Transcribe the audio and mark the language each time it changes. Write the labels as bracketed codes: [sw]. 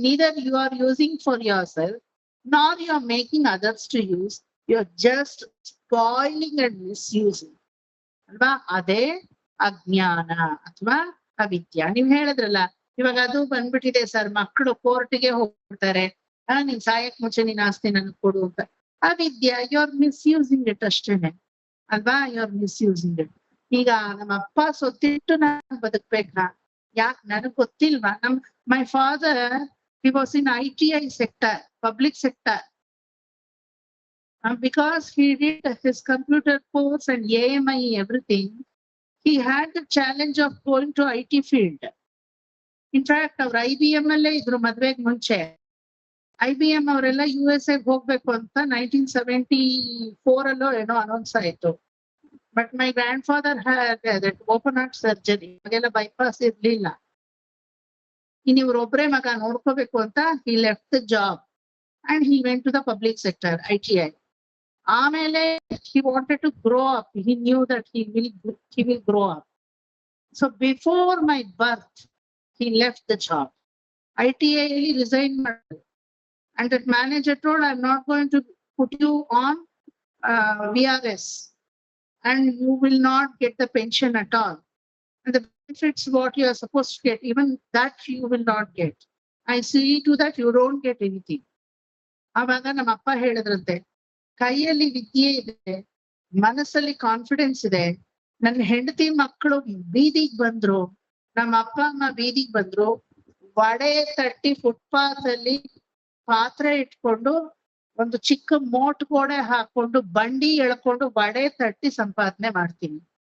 [en] Neither you are using for yourself, nor you are making others to use. You are just spoiling and misusing. [kn] ಅಲ್ವಾ? ಅದೇ ಅಜ್ಞಾನ ಅಥವಾ ಅವಿದ್ಯ. ನೀವ್ ಹೇಳಿದ್ರಲ್ಲ, ಇವಾಗ ಅದು ಬಂದ್ಬಿಟ್ಟಿದೆ ಸರ್, ಮಕ್ಕಳು ಕೋರ್ಟ್ಗೆ ಹೋಗ್ತಾರೆ, ನೀನ್ ಸಾಯಕ್ ಮುಂಚೆ ನೀನ್ ಆಸ್ತಿ ನನ್ಗೆ ಕೊಡು ಅಂತ. [en] ಅವಿದ್ಯ, you are misusing it [kn] ಅಷ್ಟೇನೆ ಅಲ್ವಾ? [en] You are misusing it. [kn] ಈಗ ನಮ್ಮ ಅಪ್ಪ ಸೊತ್ತಿಟ್ಟು ನಾನು ಬದುಕ್ಬೇಕಾ? ಯಾಕೆ ನನಗ್ ಗೊತ್ತಿಲ್ವಾ? [en] my father, he was in ITI sector, public sector. Because he did his computer course and AMI, everything, he had the challenge of going to IT field. In fact, our [kn] IBM alle idru madveg munche. IBM ಅವರೆಲ್ಲ USA ಹೋಗ್ಬೇಕು ಅಂತ 1974 ಅಲ್ಲೋ ಏನೋ announce ಆಯ್ತು. [en] But my grandfather had that open heart surgery. [kn] ಹಾಗೆಲ್ಲ bypass ಇರ್ಲಿಲ್ಲ. ಇನ್ ಇವ್ರೊಬ್ರೇ ಮಗ ನೋಡ್ಕೋಬೇಕು ಅಂತ [en] he left the job and he went to the public sector, ITI. [kn] ಆಮೇಲೆ [en] he wanted to grow up. He knew that he will grow up. So before my birth, he left the job. [kn] ITI ಅಲ್ಲಿ resign ಮಾಡಿದ್ರು. [en] And that manager told, I'm not going to put you on VRS and you will not get the pension at all. And the benefits what you are supposed to get, even that you will not get. I see to that you don't get anything. [kn] ಆವಾಗ ನಮ್ಮ ಅಪ್ಪ ಹೇಳಿದ್ರಂತೆ, ಕೈಯಲ್ಲಿ ವಿದ್ಯೆ ಇದೆ, ಮನಸ್ಸಲ್ಲಿ confidence ಇದೆ, ನನ್ನ ಹೆಂಡತಿ ಮಕ್ಕಳು ಬೀದಿಗೆ ಬಂದ್ರು, ನಮ್ಮ ಅಪ್ಪ ಅಮ್ಮ ಬೀದಿಗೆ ಬಂದ್ರು, ವಡೆ ತಟ್ಟಿ ಫುಟ್ಪಾತ್ ಅಲ್ಲಿ ಪಾತ್ರೆ ಇಟ್ಕೊಂಡು ಒಂದು ಚಿಕ್ಕ ಮೋಟ್ ಗೋಡೆ ಹಾಕೊಂಡು ಬಂಡಿ ಎಳ್ಕೊಂಡು ವಡೆ ತಟ್ಟಿ ಸಂಪಾದನೆ ಮಾಡ್ತೀನಿ.